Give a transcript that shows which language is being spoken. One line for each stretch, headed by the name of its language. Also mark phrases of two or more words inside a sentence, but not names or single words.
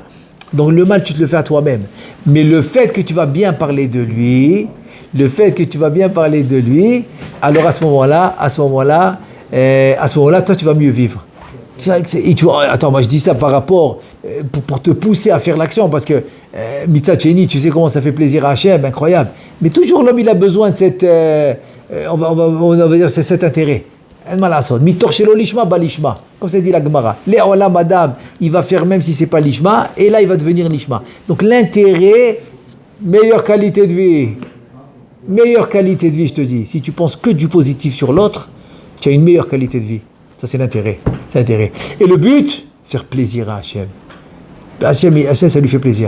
French: Donc le mal tu te le fais à toi-même. Mais le fait que tu vas bien parler de lui, alors à ce moment-là, toi, tu vas mieux vivre. Attends, moi je dis ça par rapport, pour te pousser à faire l'action, parce que Mitzat Sheni, tu sais comment ça fait plaisir à Hachem, incroyable. Mais toujours l'homme, il a besoin de on va dire, c'est cet intérêt.
Hebrew: מתוך שלא לשמה בא לשמה,
French: comme ça dit la Gemara.
Hebrew: לעולם אדם,
French: il va faire même si c'est pas lishma, et là il va devenir lishma. Donc l'intérêt, meilleure qualité de vie, je te dis. Si tu penses que du positif sur l'autre, tu as une meilleure qualité de vie. Ça, c'est l'intérêt. Et le but, faire plaisir à Hachem. Hachem, ça lui fait plaisir.